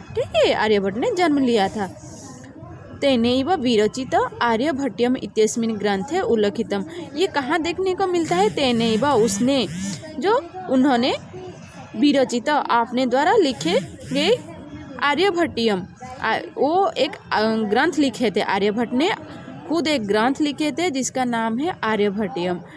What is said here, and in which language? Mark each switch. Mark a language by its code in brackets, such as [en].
[hi] ठीक है, आर्यभट्ट ने जन्म लिया था। [sa] तेनैव विरचित आर्यभट्टीयम् इत्यस्मिन् ग्रंथे उल्लिखितम्। [hi] ये कहाँ देखने को मिलता है, तेनैव उसने, जो उन्होंने, विरचित आपने द्वारा लिखे गए आर्यभट्टीयम, वो एक ग्रंथ लिखे थे, आर्यभट्ट ने खुद एक ग्रंथ लिखे थे जिसका नाम है आर्यभट्टीयम।